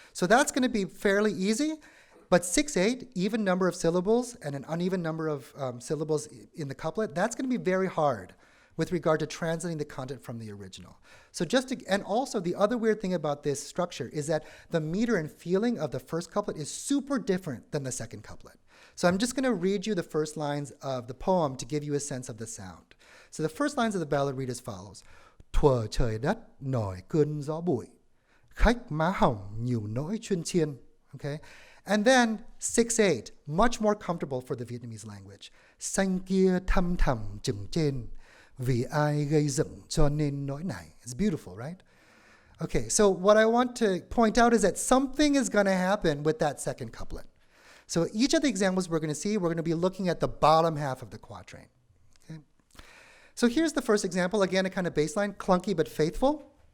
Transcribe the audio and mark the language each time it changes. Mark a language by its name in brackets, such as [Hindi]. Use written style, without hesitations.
[English] So that's going to be fairly easy, but 6-8, even number of syllables and an uneven number of syllables in the couplet, that's going to be very hard with regard to translating the content from the original. So and also the other weird thing about this structure is that the meter and feeling of the first couplet is super different than the second couplet. So I'm just going to read you the first lines of the poem to give you a sense of the sound. So the first lines of the ballad read as follows. [Vietnamese] Thuở trời đất nổi cơn gió bụi, khách má hồng nhiều nỗi chuyên chiên. [English] Okay? And then 6-8, much more comfortable for the Vietnamese language. [Vietnamese] Xanh kia thăm thẳm chừng trên, vì ai gây dựng cho nên nỗi này. [English] It's beautiful, right? Okay, so what I want to point out is that something is going to happen with that second couplet. So each of the examples we're going to see, we're going to be looking at the bottom half of the quatrain. Okay? So here's the first example, again, a kind of baseline, clunky but faithful.